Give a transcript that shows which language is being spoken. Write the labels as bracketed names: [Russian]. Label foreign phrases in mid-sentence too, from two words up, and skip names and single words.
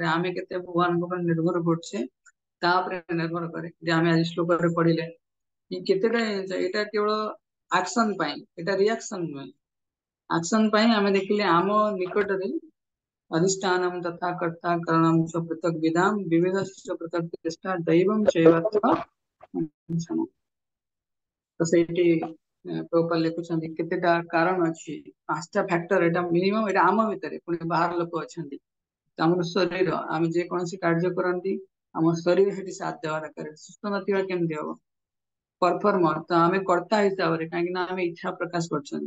[Odia] ଆମେ କେତେ ଭଗବାନଙ୍କ ଉପରେ ନିର୍ଭର କରୁଛେ ତା ଉପରେ ନିର୍ଭର କରେ। ଯେ ଆମେ ଆଜି ଶ୍ଲୋକରେ ପଢିଲେ କି କେତେଟା ଜିନିଷ, ଏଇଟା କେବଳ ଆକ୍ସନ ପାଇଁ, ଏଇଟା ରିଆକ୍ସନ ନୁହେଁ। ଆକ୍ସନ ପାଇଁ ଆମେ ଦେଖିଲେ ଆମ ନିକଟରେ [Sanskrit] ଅଧିଷ୍ଠାନम ତଥା କର୍ତ୍ତା କାରଣମ च पृथक विदाम विविधस्य पृथक चेष्टा दैवम चैवात्र अंशम। [Odia] ତ ସେଇଠି ପ୍ରଭୁପାଦ ଲେଖୁଛନ୍ତି କେତେଟା କାରଣ ଅଛି, 5ଟା ଫ୍ୟାକ୍ଟର, ଏଟା ମିନିମମ୍, ଏଟା ଆମ ଭିତରେ, ପୁଣି ବାହାର ଲୋକ ଅଛନ୍ତି। ତ ଆମର ଶରୀର, ଆମେ ଯେକୌଣସି କାର୍ଯ୍ୟ କରନ୍ତି ଆମ ଶରୀର ସେଠି ସାଥ ଦେବା ଦରକାର। ସୁସ୍ଥ ନଥିବା କେମିତି ହବ। ପରଫର୍ମର, ତ ଆମେ କର୍ତ୍ତା ହିସାବରେ, କାହିଁକି ନା ଆମେ ଇଚ୍ଛା ପ୍ରକାଶ କରୁଛନ୍ତି।